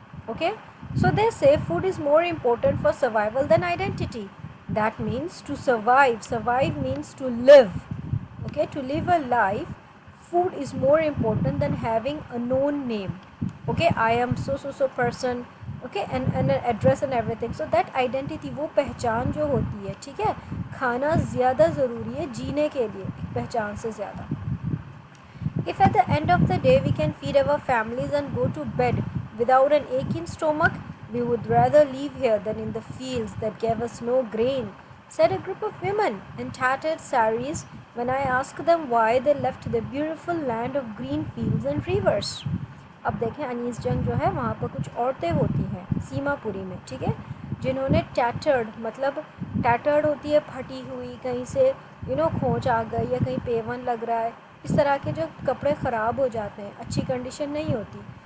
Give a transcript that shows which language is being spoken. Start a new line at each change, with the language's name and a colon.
English: Okay, so they say food is more important for survival than identity. That means to survive means to live. Okay, to live a life, food is more important than having a known name. Okay, I am so person. Okay, and an address and everything. So that identity,
Hindi: वो पहचान जो होती है, ठीक है, खाना ज़्यादा ज़रूरी है जीने के लिए पहचान से ज़्यादा.
English: If at the end of the day we can feed our families and go to bed without an aching stomach, we would rather live here than in the fields that gave us no grain, said a group of women in tattered saris when I asked them why they left the beautiful land of green fields and rivers.
Hindi: अब देखें अनीस जंग जो है वहाँ पर कुछ औरतें होती हैं सीमापुरी में, ठीक है, जिन्होंने टैटर्ड होती है फटी हुई, कहीं से खोंच आ गई या कहीं पेवन लग रहा है, इस तरह के जो कपड़े ख़राब हो जाते हैं, अच्छी कंडीशन नहीं होती.